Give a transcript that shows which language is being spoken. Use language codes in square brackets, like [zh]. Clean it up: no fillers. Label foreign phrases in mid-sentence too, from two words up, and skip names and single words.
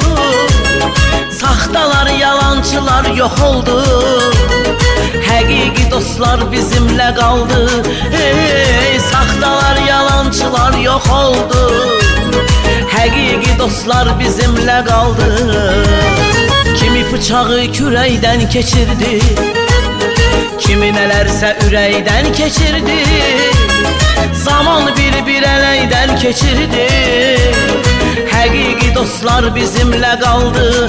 [az] Saxtalar, yalancılar [tr] yok oldu. [az] Həqiqi dostlar [tr] bizimle kaldı. [az] Saxtalar, yalancılar [tr] yok oldu. [az] Həqiqi dostlar [tr] bizimle kaldı. [az] Kimi bıçağı kürəkdən keçirdi, kimi nelerse ürəkdən keçirdi. Zaman bir ələkdən keçirdi. Həqiqi dostlar [tr] bizimle kaldı.